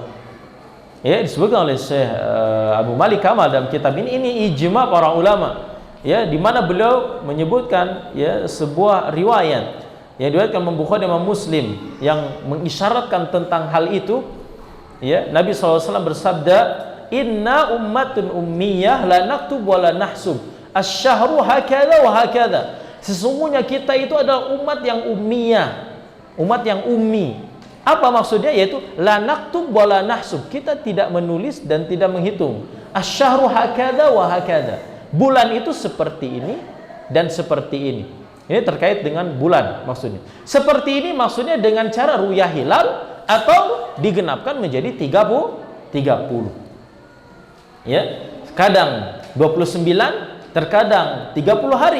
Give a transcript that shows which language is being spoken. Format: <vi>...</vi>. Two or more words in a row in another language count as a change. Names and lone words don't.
<id>Ya, disebutkan oleh Syekh Abu Malik Kamal dalam kitab ini ijma' para ulama. Ya, di mana beliau menyebutkan ya sebuah riwayat yang diriwayatkan Imam Bukhari dan Imam Muslim yang mengisyaratkan tentang hal itu. Ya, Nabi SAW bersabda,</id> <ar>"إنا أمة أمية لا نكتب ولا نحسب. الشهر هكذا وهكذا."</ar> <id>Sesungguhnya kita itu adalah umat yang ummiyah, umat yang ummi. Apa maksudnya?</id> <ar>Yaitu لا نكتب ولا نحسب.</ar> <id>Kita tidak menulis dan tidak menghitung.</id> <ar>الشهر هكذا وهكذا.</ar> <id>Bulan itu seperti ini dan seperti ini. Ini terkait dengan bulan maksudnya. Seperti ini maksudnya dengan cara</id> <ar>رؤية هلال</ar> <id>atau digenapkan menjadi 30. Ya, kadang 29, terkadang 30 hari.</id>